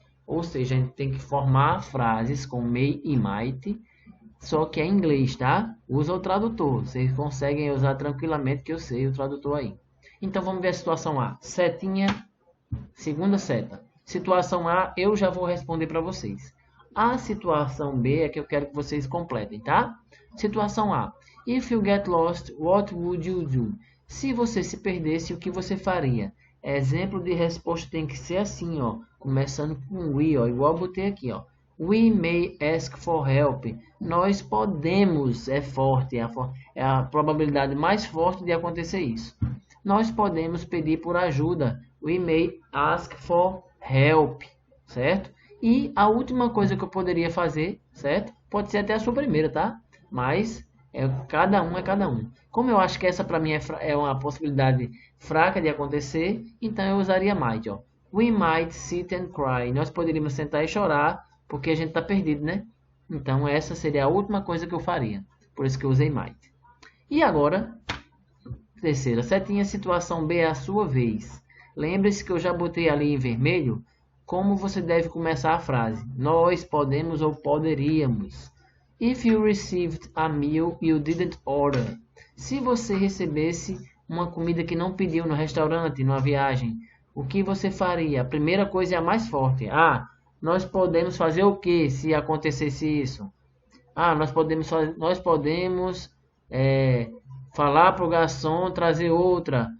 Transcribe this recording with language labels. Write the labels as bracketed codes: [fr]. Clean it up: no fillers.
[pt] Ou seja, a gente tem que formar frases com may e might, só que é em inglês, tá? Usa o tradutor. Vocês conseguem usar tranquilamente, que eu sei o tradutor aí. Então, vamos ver a situação A. Setinha, segunda seta. Situação A, eu já vou responder para vocês. A situação B é que eu quero que vocês completem, tá? Situação A. [en] If you get lost, what would you do? [pt] Se você se perdesse, o que você faria? Exemplo de resposta tem que ser assim, ó. Começando com we, ó. Igual eu botei aqui, ó. [en] We may ask for help. [pt] Nós podemos, é forte, é a probabilidade mais forte de acontecer isso. Nós podemos pedir por ajuda. [en] We may ask for help, certo? [pt] E a última coisa que eu poderia fazer, certo? Pode ser até a sua primeira, tá? Mas cada um é cada um. Como eu acho que essa para mim é uma possibilidade fraca de acontecer, então eu usaria might, ó. [en] We might sit and cry. [pt] Nós poderíamos sentar e chorar, porque a gente está perdido, né? Então essa seria a última coisa que eu faria. Por isso que eu usei might. E agora, terceira setinha, situação B é a sua vez. Lembre-se que eu já botei ali em vermelho como você deve começar a frase. Nós podemos ou poderíamos. [en] If you received a meal you didn't order. [pt] Se você recebesse uma comida que não pediu no restaurante, numa viagem, o que você faria? A primeira coisa é a mais forte. Nós podemos fazer o que se acontecesse isso? Nós podemos falar para o garçom trazer outra.